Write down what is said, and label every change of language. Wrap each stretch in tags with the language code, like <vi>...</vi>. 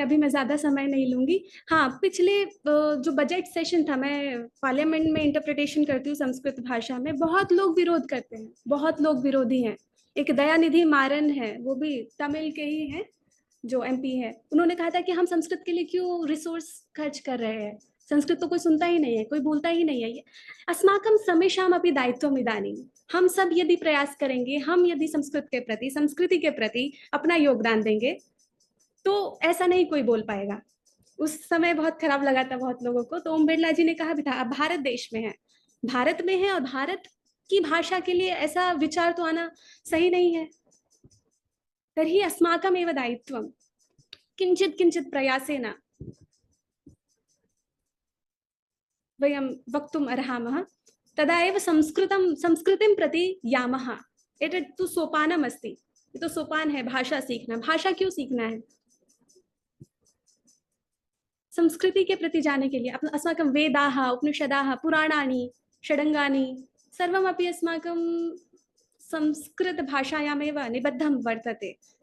<hi>अभी मैं ज़्यादा समय नहीं लूँगी। हाँ, पिछले जो बजट सेशन था, मैं पार्लियामेंट में इंटरप्रिटेशन करती हूँ संस्कृत भाषा में, बहुत लोग विरोध करते हैं, बहुत लोग विरोधी हैं। एक दयानिधि मारन है, वो भी तमिल के ही हैं, जो MP है। उन्होंने कहा था कि हम संस्कृत के लिए क्यों रिसोर्स खर्च कर रहे हैं, संस्कृत तो कोई सुनता ही नहीं है, कोई बोलता ही नहीं है।</hi> <sa>अस्माकं समेषाम् अपि दायित्वम् इदानीं।</sa> <hi>हम सब यदि प्रयास करेंगे, हम यदि संस्कृत के प्रति, संस्कृति के प्रति अपना योगदान देंगे, तो ऐसा नहीं कोई बोल पाएगा। उस समय बहुत खराब लगा था बहुत लोगों को, तो ओम बिरला जी ने कहा भी था, अब भारत देश में है, भारत में है और भारत की भाषा के लिए ऐसा विचार तो आना सही नहीं है।</hi> <sa>तर्हि अस्माकमेव दायित्वं किंचित किंचित प्रयासेन वयं वक्तुम् अर्हामः, तदा एव संस्कृतिं प्रति यामः। एतत् तु सोपानम् अस्ति,</sa> <hi>ये तो सोपान है भाषा सीखना। भाषा क्यों सीखना है? संस्कृति के प्रति जाने के लिए।</hi> <sa>अस्माकं वेदाः, उपनिषदाः, पुराणानि, षडङ्गानि सर्वमपि अस्माकं संस्कृतभाषायामेव निबद्धं वर्तते।</sa>